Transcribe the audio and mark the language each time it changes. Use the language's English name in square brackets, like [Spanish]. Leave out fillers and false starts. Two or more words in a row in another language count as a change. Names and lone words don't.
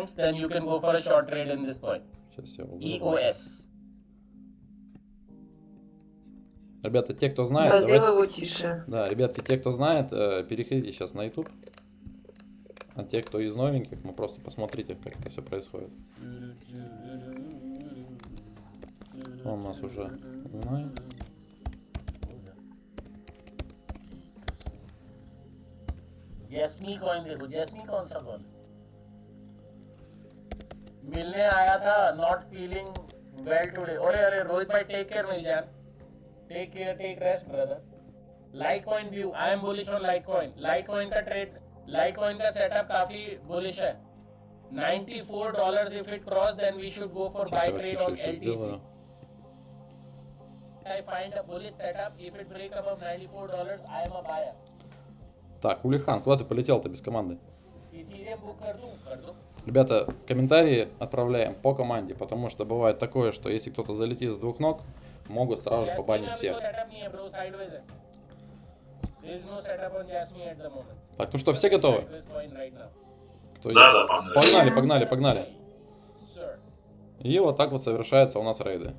[Russian] Сейчас я уберу. Ребята, те, кто знает, Да, сделай его тише. Да, ребятки, те, кто знает, переходите сейчас на YouTube. А те, кто из новеньких, ну просто посмотрите, как это все происходит. Он у нас уже знает. [Hindi] जैस्मी कॉइन देखो, जैस्मी कौन सा कॉइन मिलने आया था, [English] not feeling well today. [Hindi] अरे रोहित भाई, [English] take care [Hindi] मेरी जान, [English] take care, take rest brother. light coin view, I am bullish on light coin. [Hindi] लाइट कॉइन का ट्रेड, लाइट कॉइन का सेटअप काफी बुलिश है. [English] $94 if it cross, then we should go for buy trade on LTC. I find a bullish setup. If it break above $94, I am a buyer. [Russian] Так, Улихан, куда ты полетел-то без команды? [Hindi] Эфириум бук कर दूं. [Russian] Ребята, комментарии отправляем по команде, потому что бывает такое, что если кто-то залетит с двух ног, могут сразу же побанить всех. Так, ну что, все готовы? Кто Да, погнали, погнали, погнали. И вот так вот совершаются у нас рейды.